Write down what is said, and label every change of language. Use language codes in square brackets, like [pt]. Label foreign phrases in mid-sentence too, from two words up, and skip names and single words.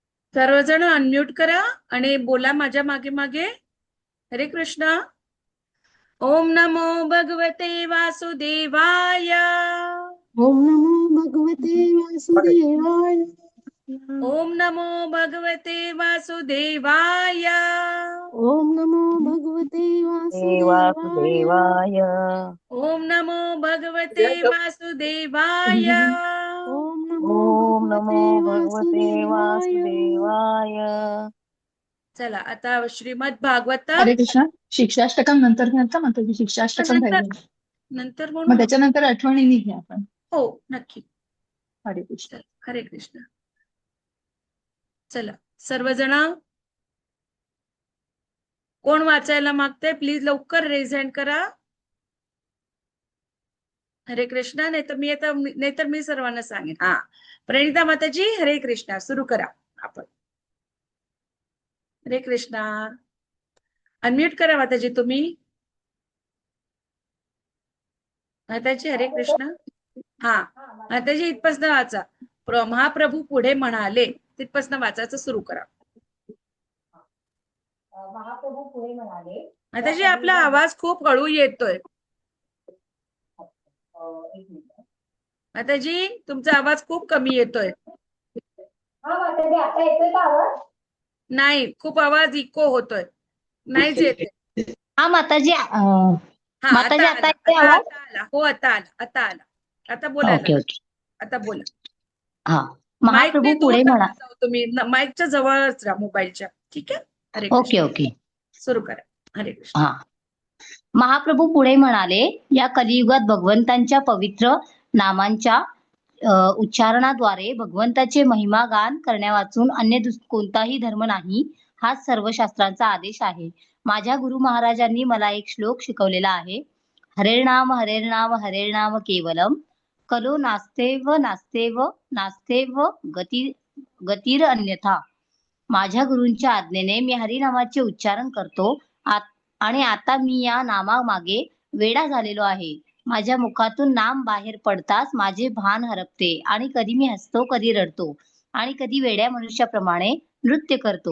[mr] सर्वजण अनम्यूट करा आणि बोला माझ्या मागे मागे. [sa] हरे कृष्ण. ओम नमो भगवते वासुदेवाय. ओम नमो भगवते वासुदेवाय. ओम नमो भगवते वासुदेवाय. ओम नमो भगवते वासुदेवाय. वासुदेवाय. ओम नमो भगवते वासुदेवाय. ओम नमो ओम नमो भगवते भगवते वासुदेवाय. वासुदेवाय. [mr] चला आता श्रीमद भागवत [sa] हरे कृष्ण. [mr] शिक्षाष्टकम नंतर घ्यायचा माताजी, शिक्षाष्टकम नंतर राहिलं. नंतर म्हणू मग ना. त्याच्यानंतर आठवणीने घ्या आपण. हो नक्की. [sa] हरे कृष्ण. [mr] चला, [sa] हरे कृष्ण. [mr] चला सर्वजण कोण वाचायला मागते प्लीज लवकर [en] raise hand [mr] करा. [sa] हरे कृष्ण. [mr] नाहीतर मी सर्वांना सांगेन. हा, प्रणिता माताजी [sa] हरे कृष्ण. [mr] सुरू करा आपण. [sa] हरे कृष्णा. [mr] अनम्यूट करा माताजी तुम्ही. माताजी [sa] हरे कृष्ण. [mr] हा माताजी इथपासून वाचा. महाप्रभू पुढे म्हणाले तिथपासून वाचायचं सुरू करा. महाप्रभू पुढे म्हणाले. माताजी आपला आवाज खूप हळू येतोय. माताजी तुमचा आवाज खूप कमी येतोय. हा माताजी आता येतोय का आवाज? नाही, खूप आवाज इको होतोय. नाहीच येते. हा माताजी, हा माताजी आता आता आला. येतोय आता आवाज? आता आला. हो आता आला. आता आला. आता बोलायला. [en] okay okay. [mr] आता बोला. हा, माईक महाप्रभू ते दूर पुढे म्हणा. नका जाऊ तुम्ही. माईकच्या जवळच राहा मोबाईलच्या. ठीक आहे. हरे ओके कृष्ण. ओके. सुरू करा. [sa] हरे कृष्ण. [mr] हा, महाप्रभू पुढे म्हणाले, या कलियुगात भगवंतांच्या पवित्र नामांच्या उच्चारणाद्वारे भगवंताचे महिमा गान करण्यावाचून अन्य कोणताही धर्म नाही, हाच सर्व शास्त्रांचा आदेश आहे. माझ्या गुरु महाराजांनी मला एक श्लोक शिकवलेला आहे. [sa] हरेर्नाम हरेर्नाम हरेर्नाम केवलम, कलो नास्तेव नास्तेव नास्तेव गतीर अन्यथा. [mr] माझ्या गुरूंच्या आज्ञेने मी हरिनामाचे उच्चारण करतो आणि आता मी या नामामागे वेडा झालेलो आहे. माझ्या मुखातून नाम बाहेर पडताच माझे भान हरपते आणि कधी मी हसतो, कधी रडतो आणि कधी वेड्या मनुष्याप्रमाणे नृत्य करतो.